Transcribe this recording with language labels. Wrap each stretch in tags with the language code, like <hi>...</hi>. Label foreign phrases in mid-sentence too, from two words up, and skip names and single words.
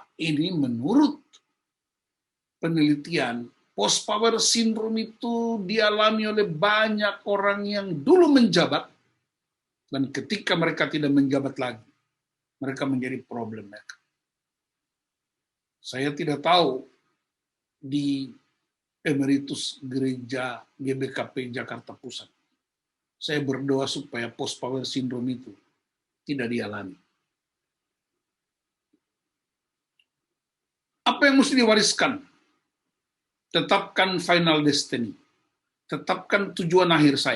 <id>Ini menurut penelitian,</id> <en>post-power syndrome</en> <id>itu dialami oleh banyak orang yang dulu menjabat, dan ketika mereka tidak menjabat lagi, mereka menjadi</id> <en>problem maker.</en> <id>Saya tidak tahu di emeritus gereja GBKP Jakarta Pusat. Saya berdoa supaya</id> <en>post-power syndrome</en> <id>itu tidak dialami. Apa yang mesti diwariskan? Tetapkan</id> <en>final destiny.</en> <id>Tetapkan tujuan akhir saya.</id>